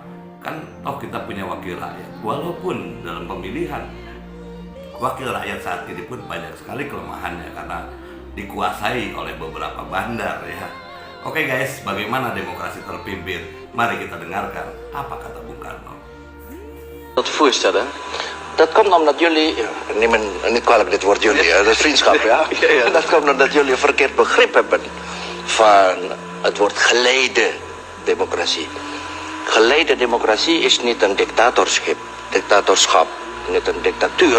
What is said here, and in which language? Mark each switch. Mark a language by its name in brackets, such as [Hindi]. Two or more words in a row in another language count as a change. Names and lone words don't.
[Indonesian] Kan toh kita punya wakil rakyat, walaupun dalam pemilihan wakil rakyat saat ini pun banyak sekali kelemahannya karena dikuasai oleh beberapa bandar ya. Oke guys, bagaimana demokrasi terpimpin? Mari kita dengarkan apa kata Bung Karno. [Dutch] Dat voorstellen. Dat komt omdat jullie, neem me niet kwalijk dit woord jullie, dat is vriendschap ja. Dat komt omdat jullie een verkeerd begrip hebben van het woord geleide democratie. Geleide democratie is niet een dictatorschap, niet een dictatuur.